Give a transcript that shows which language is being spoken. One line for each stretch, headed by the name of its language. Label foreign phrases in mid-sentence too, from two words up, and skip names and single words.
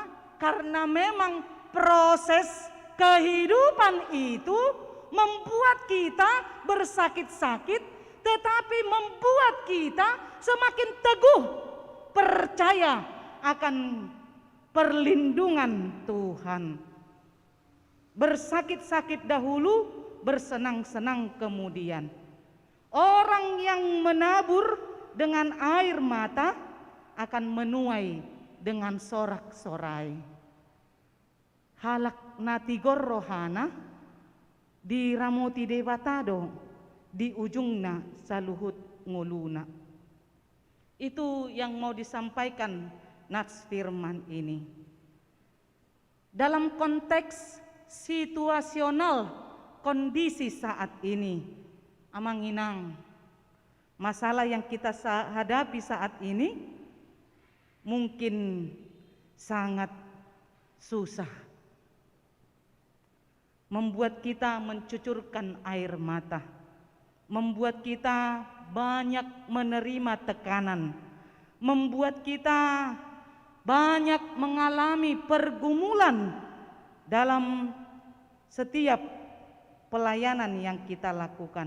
Indonesian: Karena memang proses kehidupan itu membuat kita bersakit-sakit, tetapi membuat kita semakin teguh percaya akan perlindungan Tuhan. Bersakit-sakit dahulu, bersenang-senang kemudian. Orang yang menabur dengan air mata akan menuai dengan sorak-sorai.
Batak Toba: Halak natigor rohana di ramoti debatado di ujungna saluhut nguluna.
Indonesian: Itu yang mau disampaikan nats firman ini. Dalam konteks situasional kondisi saat ini,
Batak Toba: amang inang,
Indonesian: masalah yang kita hadapi saat ini mungkin sangat susah, membuat kita mencucurkan air mata, membuat kita banyak menerima tekanan, membuat kita banyak mengalami pergumulan dalam setiap pelayanan yang kita lakukan.